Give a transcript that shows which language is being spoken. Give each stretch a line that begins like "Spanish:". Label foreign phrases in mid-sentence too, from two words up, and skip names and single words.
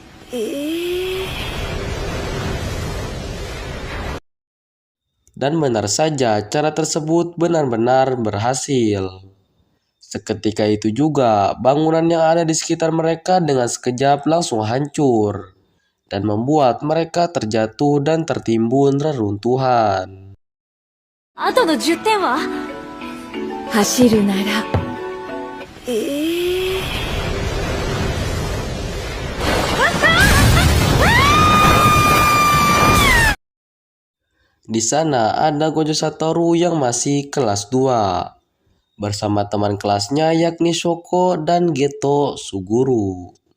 Indonesian: Dan benar saja, cara tersebut benar-benar berhasil. Seketika itu juga, bangunan yang ada di sekitar mereka dengan sekejap langsung hancur dan membuat mereka terjatuh dan tertimbun reruntuhan.
Japanese: あとの10点は走るなら
Indonesian: Di sana ada Gojo Satoru yang masih kelas 2 bersama teman kelasnya yakni Shoko dan Geto Suguru.